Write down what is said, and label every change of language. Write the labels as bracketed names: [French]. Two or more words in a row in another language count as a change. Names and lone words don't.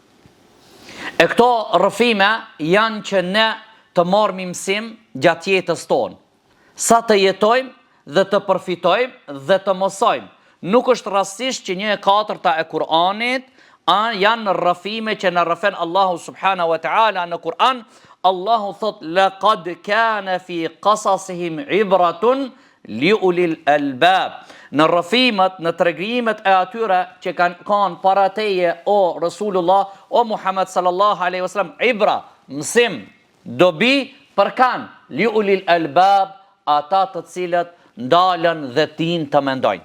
[Albanian] E këto rrëfime janë që ne të marrim mësim gjatë jetës tonë, sa të jetojmë dhe të përfitojmë dhe të mësojmë. Nuk është rastësisht që 1/4 e Kur'anit janë rrëfime që na rrëfen Allahu [Arabic] subhanahu wa taala [Albanian] në Kur'an. Allahu thot [Arabic] laqad kana fi qasasihim ibratun liulil albab. [Albanian] Në rrëfimet, në tregimet e atyre që kanë para teje o Rasulullah, o Muhammed [Arabic] sallallahu alaihi wasallam, [Albanian] ibra, mësim, dobi për kanë [Arabic] liulil albab, [Albanian] ata të cilët ndalen dhe tin të mendojnë.